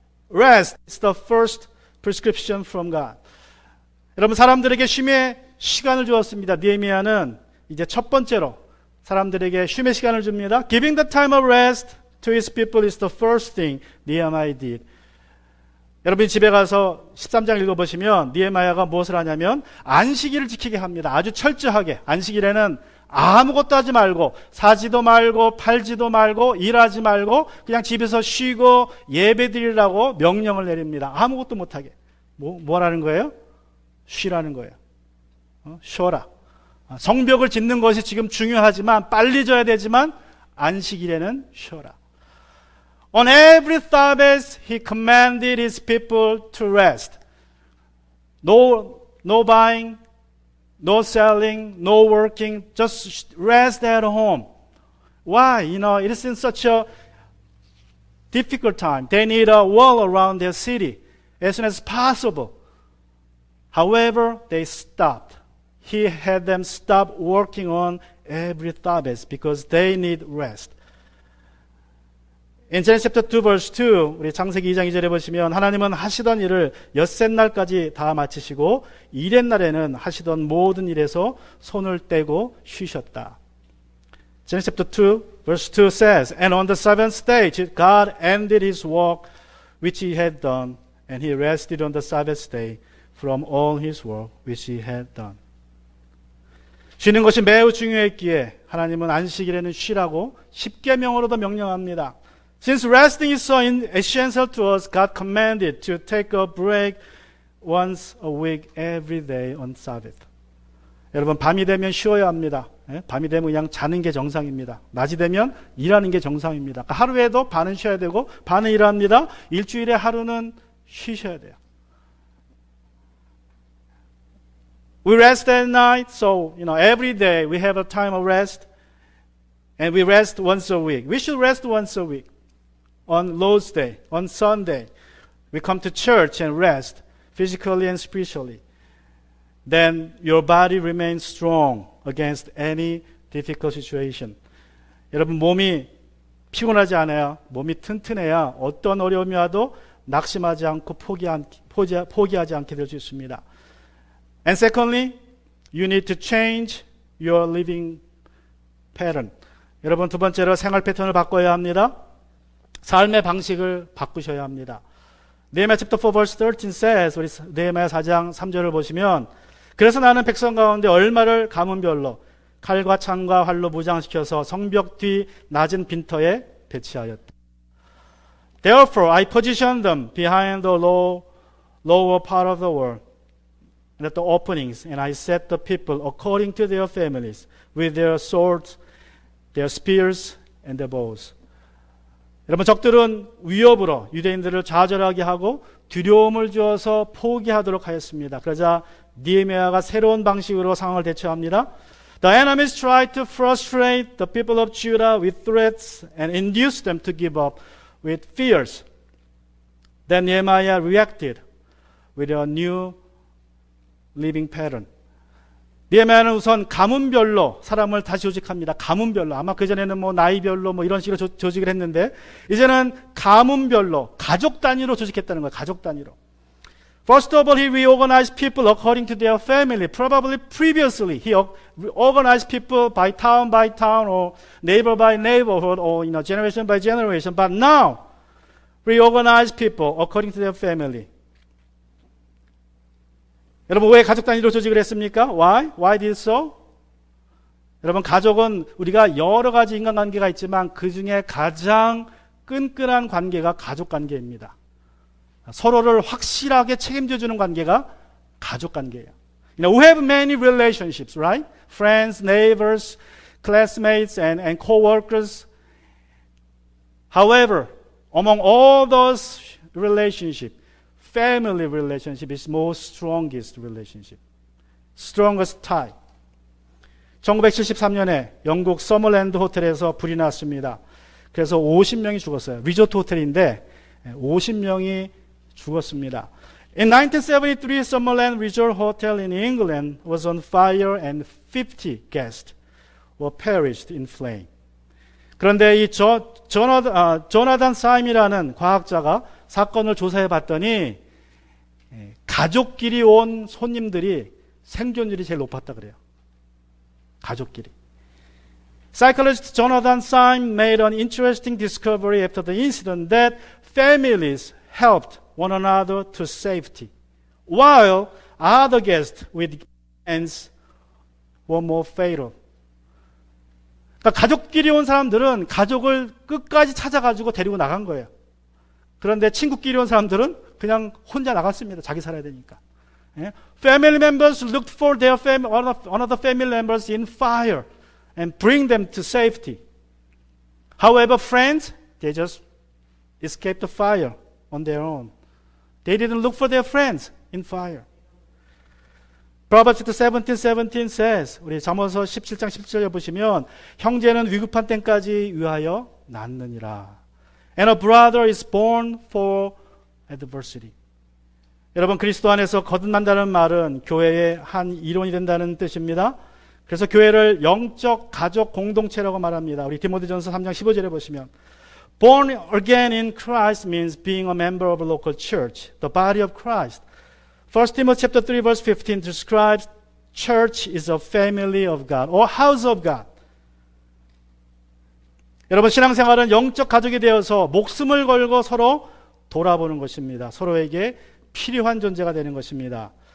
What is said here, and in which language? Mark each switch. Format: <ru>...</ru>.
<en>Rest is the first prescription from God.</en> <ko>여러분 사람들에게 쉼의 시간을 주었습니다. 느헤미야는 이제 첫 번째로 사람들에게 쉼의 시간을 줍니다.</ko> <en>Giving the time of rest to his people is the first thing Nehemiah did.</en> <ko>여러분이 집에 가서 13장 읽어보시면 느헤미야가 무엇을 하냐면 안식일을 지키게 합니다. 아주 철저하게. 안식일에는 아무것도 하지 말고 사지도 말고 팔지도 말고 일하지 말고 그냥 집에서 쉬고 예배드리라고 명령을 내립니다. 아무것도 못하게. 뭐라는 거예요? 쉬라는 거예요. 쉬어라. 성벽을 짓는 것이 지금 중요하지만 빨리 져야 되지만 안식일에는 쉬어라.</ko> <en>On every Sabbath, he commanded his people to rest. No buying, no selling, no working, just rest at home. Why? It is in such a difficult time. They need a wall around their city as soon as possible. However, they stopped. He had them stop working on every Sabbath because they need rest. In Genesis chapter 2 verse 2</en> <ko>우리 창세기 2장 2절에 보시면 하나님은 하시던 일을 엿새 날까지 다 마치시고 일의 날에는 하시던 모든 일에서 손을 떼고 쉬셨다.</ko> <en>Genesis chapter 2 verse 2 says, And on the seventh day God ended his work which he had done, and he rested on the Sabbath day from all his work which he had done.</en> <ko>쉬는 것이 매우 중요했기에 하나님은 안식일에는 쉬라고 십계명으로도 명령합니다.</ko> <en>Since resting is so essential to us, God commanded to take a break once a week every day on Sabbath.</en> <ko>여러분 밤이 되면 쉬어야 합니다. 밤이 되면 그냥 자는 게 정상입니다. 낮이 되면 일하는 게 정상입니다. 하루에도 반은 쉬어야 되고 반은 일합니다. 일주일에 하루는 쉬셔야 돼요.</ko> <en>We rest at night, so every day we have a time of rest. And we rest once a week. We should rest once a week. On Lord's Day, on Sunday, we come to church and rest physically and spiritually. Then your body remains strong against any difficult situation.</en> <ko>여러분 몸이 피곤하지 않아야, 몸이 튼튼해야 어떤 어려움이 와도 낙심하지 않고 포기하지 않게 될 수 있습니다.</ko> <en>And secondly, you need to change your living pattern.</en> <ko>여러분 두 번째로 생활 패턴을 바꿔야 합니다. 삶의 방식을 바꾸셔야 합니다. 느헤미야</ko> <en>chapter 4 verse 13 says,</en> <ko>우리 느헤미야 4장 3절을 보시면, 그래서 나는 백성 가운데 얼마를 가문별로 칼과 창과 활로 무장시켜서 성벽 뒤 낮은 빈터에 배치하였다.</ko> <en>Therefore I positioned them behind the lower part of the wall and at the openings, and I set the people according to their families with their swords, their spears, and their bows.</en> <ko>여러분 적들은 위협으로 유대인들을 좌절하게 하고 두려움을 주어서 포기하도록 하였습니다. 그러자 느헤미야가 새로운 방식으로 상황을 대처합니다.</ko> <en>The enemies tried to frustrate the people of Judah with threats and induce them to give up with fears. Then Nehemiah reacted with a new living pattern.</en> <ko>느헤미야는 우선 가문별로 사람을 다시 조직합니다. 가문별로. 아마 그전에는 뭐 나이별로 뭐 이런 식으로 조직을 했는데, 이제는 가문별로, 가족 단위로 조직했다는 거예요. 가족 단위로.</ko> <en>First of all, he reorganized people according to their family. Probably previously, he organized people by town or neighbor by neighborhood or generation by generation. But now, reorganized people according to their family.</en> <ko>여러분 왜 가족 단위로 조직을 했습니까?</ko> <en>Why? Why did so?</en> <ko>여러분 가족은 우리가 여러 가지 인간관계가 있지만 그 중에 가장 끈끈한 관계가 가족 관계입니다. 서로를 확실하게 책임져주는 관계가 가족 관계예요.</ko> <en>We have many relationships, right? Friends, neighbors, classmates, and co-workers. However, among all those relationships, family relationship is most strongest relationship. Strongest tie.</en> <ko>1973년에 영국 서머랜드 호텔에서 불이 났습니다. 그래서 50명이 죽었어요. 리조트 호텔인데 50명이 죽었습니다.</ko> <en>In 1973, Summerland Resort Hotel in England was on fire and 50 guests were perished in flame.</en> <ko>그런데 이 조나단 사임이라는 과학자가 사건을 조사해 봤더니 가족끼리 온 손님들이 생존율이 제일 높았다 그래요. 가족끼리.</ko> <en>Psychologist Jonathan Syme made an interesting discovery after the incident that families helped one another to safety, while other guests with friends were more fatal.</en> <ko>그러니까 가족끼리 온 사람들은 가족을 끝까지 찾아가지고 데리고 나간 거예요. 그런데 친구끼리 온 사람들은 그냥 혼자 나갔습니다. 자기 살아야 되니까.</ko> <en>Family members looked for their one of the family members in fire and bring them to safety. However, friends, they just escaped the fire on their own. They didn't look for their friends in fire. Proverbs 17:17 says,</en> <ko>우리 잠언서 17장 17절에 보시면 형제는 위급한 때까지 위하여 낳느니라.</ko> <en>And a brother is born for adversity.</en> <ko>여러분 그리스도 안에서 거듭난다는 말은 교회의 한 이론이 된다는 뜻입니다. 그래서 교회를 영적 가족 공동체라고 말합니다. 우리 디모데전서 3장 15절에 보시면</ko> <en>Born again in Christ means being a member of a local church, the body of Christ. 1 Timothy chapter 3 verse 15 describes church is a family of God or house of God.</en> <ko>여러분 신앙생활은 영적 가족이 되어서 목숨을 걸고 서로 돌아보는 것입니다. 서로에게 필요한 존재가 되는 것입니다.</ko>